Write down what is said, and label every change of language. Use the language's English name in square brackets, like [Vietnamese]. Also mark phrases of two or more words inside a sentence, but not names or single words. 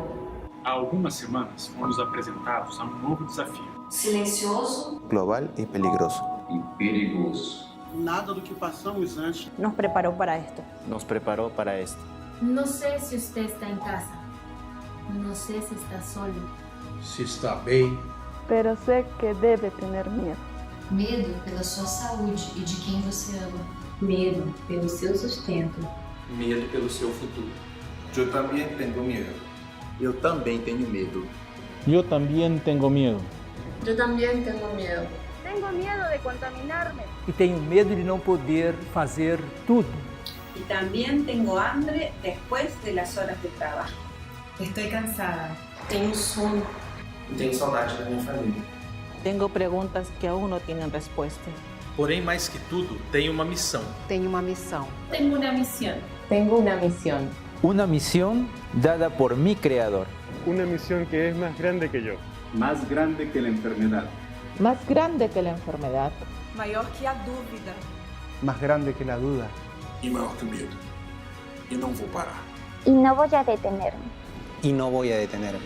[Portuguese] Há algumas semanas fomos apresentados a novo desafio. Silencioso. [Spanish] Global y peligroso. [Portuguese] E perigoso. Nada do que passamos antes [Spanish] nos preparó para esto. Nos preparó para esto. No sé si usted está en casa. No sé si está solo. [Portuguese] Se está bem. [Spanish] Pero sé que debe tener miedo. [Portuguese] Medo pela sua saúde e de quem você ama. Medo pelo seu sustento. Medo pelo seu futuro. Eu também tenho medo. Eu também tenho medo. [Spanish] Yo también tengo miedo. Yo también tengo miedo. Tengo miedo de contaminarme. [Portuguese] E tenho medo de não poder fazer tudo. [Spanish] Y también tengo hambre después de las horas de trabajo. Estoy cansada. [Portuguese] Tenho sono. E tenho saudade da minha família. [Spanish] Tengo preguntas que aún no tienen respuesta. [Portuguese] Porém, mais que tudo, tenho uma missão. Tenho uma missão. [Spanish] Tengo una misión. Tengo una misión. Una misión dada por mi creador. Una misión que es más grande que yo. Más grande que la enfermedad. Más grande que la enfermedad. [Portuguese] Maior que a dúvida. [Spanish] Más grande que la duda. [Portuguese] E maior que o medo. E não vou parar. [Spanish] Y no voy a detenerme. Y no voy a detenerme.